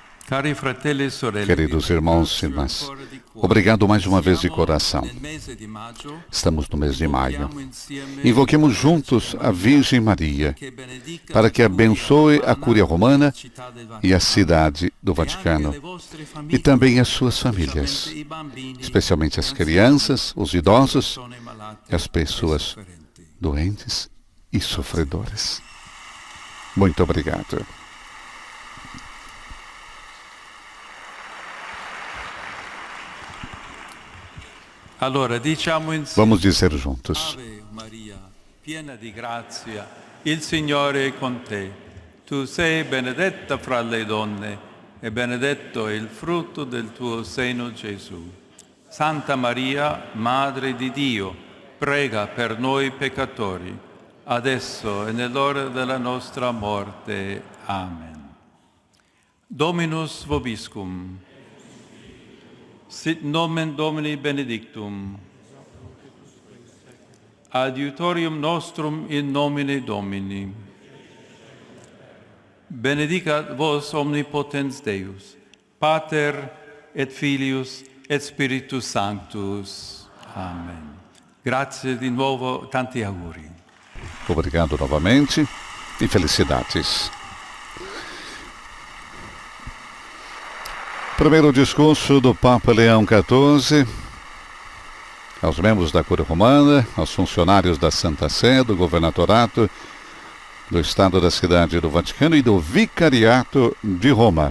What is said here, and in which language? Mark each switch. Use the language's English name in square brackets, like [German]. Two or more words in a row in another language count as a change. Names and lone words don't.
[Italian] Cari fratelli e sorelle, [Portuguese] Queridos irmãos e irmãs, obrigado mais uma vez de coração. Estamos no mês de maio. Invoquemos juntos a Virgem Maria para que abençoe a Cúria Romana e a cidade do Vaticano e também as suas famílias, especialmente as crianças, os idosos e as pessoas doentes e sofredores. Muito obrigado. Vamos dizer juntos. [Italian] Ave Maria, piena di grazia, il Signore è con te. Tu sei benedetta fra le donne e benedetto è il frutto del tuo seno, Gesù. Santa Maria, Madre di Dio, prega per noi peccatori, adesso e nell'ora della nostra morte. [Latin] Amen. Dominus vobiscum. Sit nomen Domini benedictum. Adiutorium nostrum in nomine Domini. Benedicat vos omnipotens Deus, Pater et Filius et Spiritus Sanctus. Amen. [Italian] Grazie di nuovo, tanti auguri. [Portuguese] Obrigado novamente e felicidades. Primeiro discurso do Papa Leão XIV aos membros da Cúria Romana, aos funcionários da Santa Sé, do Governatorato, do Estado da Cidade do Vaticano e do Vicariato de Roma.